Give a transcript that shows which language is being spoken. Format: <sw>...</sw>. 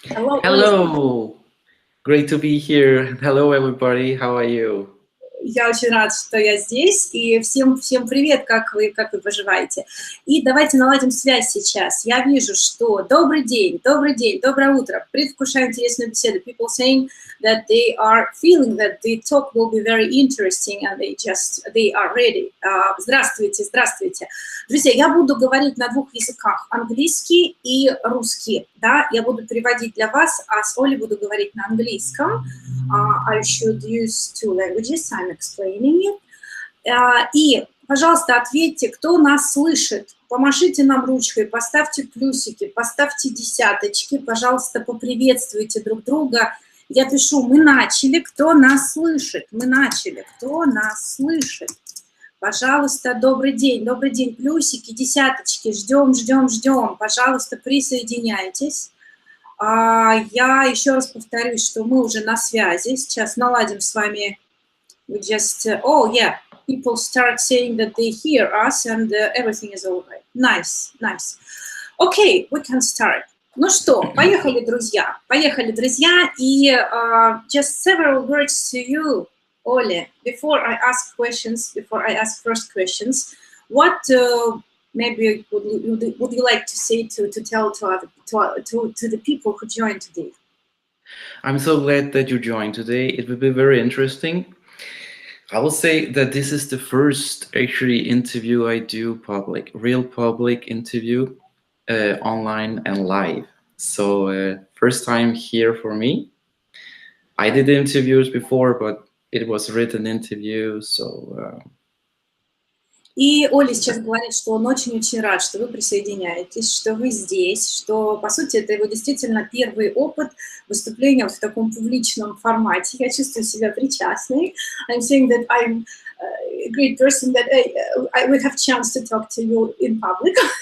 <en>Hello! Hello! Great to be here. Hello, everybody. How are you?</en> <ru>Я очень рада, что я здесь, и всем привет, как вы поживаете. И давайте наладим связь сейчас. Я вижу, что добрый день, доброе утро. Предвкушаю интересную беседу.</ru> <en>People saying that they are feeling that the talk will be very interesting, and they are ready.</en> <ru>Здравствуйте. Друзья, я буду говорить на двух языках, английский и русский. Да? Я буду переводить для вас, а с Олей буду говорить на английском.</ru> <en>I should use two languages, I'm explaining it.</en> <ru>И, пожалуйста, ответьте, кто нас слышит. Помашите нам ручкой, поставьте плюсики, поставьте десяточки, пожалуйста, поприветствуйте друг друга. Я пишу, мы начали, кто нас слышит? Мы начали, кто нас слышит? Пожалуйста, добрый день, плюсики, десяточки, ждем. Пожалуйста, присоединяйтесь. Я еще раз повторюсь, что мы уже на связи. Сейчас наладим с вами.</ru> <en>We just, oh yeah, people start saying that they hear us and everything is all right. Nice. Okay, we can start.</en> <ru>Ну что, поехали, друзья.</ru> <en>И just several words to you, Оле. Before I ask first questions, what maybe would you like to say to tell to the people who joined today? I'm so glad that you joined today. It will be very interesting. I will say that this is the first actually interview I do real public interview, online and live. So first time here for me. I did interviews before, but it was written interview, so...</en> <ru>И Оля сейчас говорит, что он очень-очень рад, что вы присоединяетесь, что вы здесь, что, по сути, это его действительно первый опыт выступления вот в таком публичном формате. Я чувствую себя причастной.</ru> <en>I'm saying that I'm a great person, that I will have chance to talk to you in public.</en>